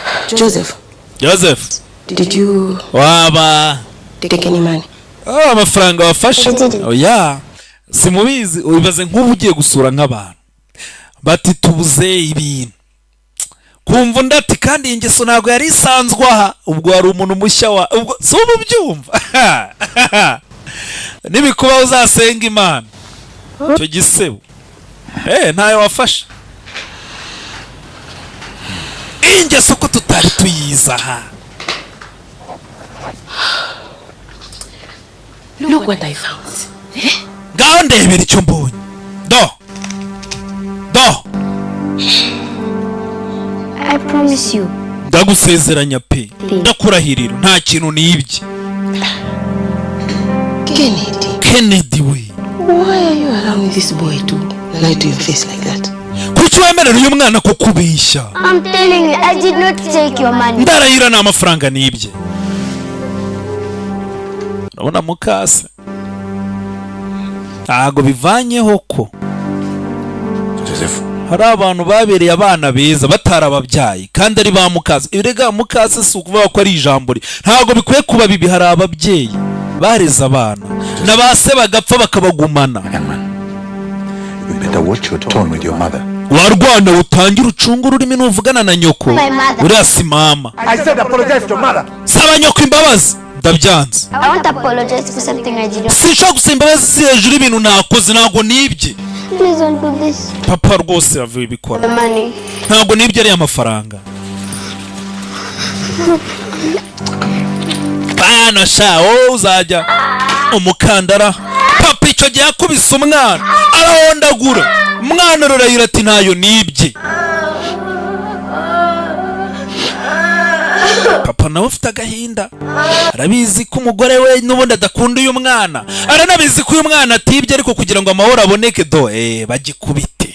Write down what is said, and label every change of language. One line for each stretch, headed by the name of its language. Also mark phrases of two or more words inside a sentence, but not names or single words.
English: Joseph. Did you
Kinyarwanda: waba
English: take any money?
Kinyarwanda: amafaranga wafashe? Oya, simubizi. Ubibaze nk'ubu ugiye gusura nk'abantu bati tubuze ibintu, kumva ndati kandi ingeso ntago yari isanzwe aha, ubwo hari umuntu mushya wa ubwo si ubyumva. Nibikuba uzasenga Imana cyo gisebo ntayo wafashe. Ingeso ko tutari tuyiza aha.
English: Look what I found.
Kinyarwanda: Ngaho ndebera icyo mbonye.
English: Do I promise you.
Kinyarwanda: ndagusezeranya pe, ndakurahirira nta kintu nibye. Kennedy we,
English: why are you allowing this boy to lie to your face like that?
Kinyarwanda: kuki wemerera uyu mwana kukubeshya?
English: I'm telling you, I did not take your money.
Kinyarwanda: Ndarahira nta mafaranga nibye. Urabona mukase ntago bivanyeho ko Joseph, hari abantu babereye abana beza batarababyaye kandi ari ba mukase. Ibirega mukase si ukuvuga ko ari ijambo ntago bikwiye kuba bibi. Hari ababyeyi bareza abana na base bagapfa bakabagumana.
English: you better watch your tone with your mother.
Kinyarwanda: Warwana utangira ucunga ururimi n'uvugana na nyoko. Uriya si mama.
English: I said apologize to mother.
Kinyarwanda: Saba nyoko imbabazi. Ndabyanze.
English: I want to apologize for something I did not.
Kinyarwanda: Sinshaka gusaba imbabazi hejuru y'ibintu nakoze, ntago nibye.
English: Please don't do this.
Kinyarwanda: Papa rwose yavuye bikora.
English: The money.
Kinyarwanda: Ntago nibye ari amafaranga. Bana sha uzajya umukandara. Papa icyo gihe yakubise umwana arahondagura. Umwana rurayira ati ntayo nibye. Papa nawe ufite agahinda, arabizi ko umugore we n'ubundi adakunda uyu mwana, aranabizi ko uyu mwana atibye, ariko kugira ngo amahoro aboneke bagikubite.